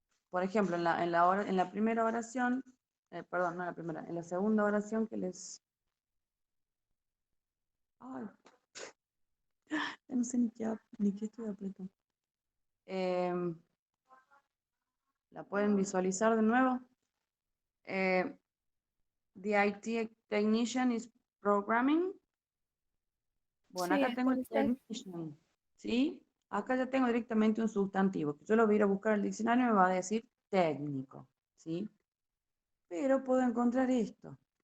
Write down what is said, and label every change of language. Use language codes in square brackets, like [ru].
[es] por ejemplo, en la primera oración, perdón, no en la primera, en la segunda oración que les... Ay, no sé ni qué estoy apretando. ¿La pueden visualizar de nuevo? [en] The IT technician is programming. [es] Bueno, Sí, acá tengo el puede ser. technician, ¿sí? Acá ya tengo directamente un sustantivo, que yo lo voy a ir a buscar al diccionario y me va a decir técnico, ¿sí? Pero puedo encontrar esto.